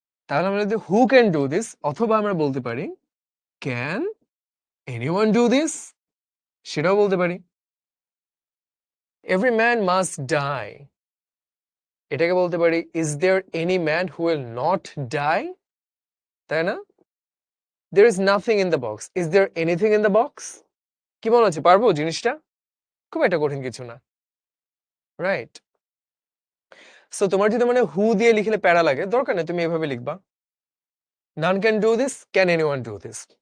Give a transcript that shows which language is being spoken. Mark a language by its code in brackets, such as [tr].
[bn] তাহলে আমরা যদি [en] who can do this, [bn] অথবা আমরা বলতে পারি [en] Can anyone do this? [bn] সেটাও বলতে পারি। [en] Every man must die. [bn] এটাকে বলতে পারি [en] Is there any man who will not die? [bn] তাই না? [en] There is nothing in the box. Is there anything in the box? [bn] কি মনে হচ্ছে, পারবো জিনিসটা? খুব একটা কঠিন কিছু না, রাইট? সো তোমার যদি মানে হু দিয়ে লিখলে প্যারা লাগে, দরকার নেই, তুমি এভাবে লিখবা। [en] None can do this, can anyone do this?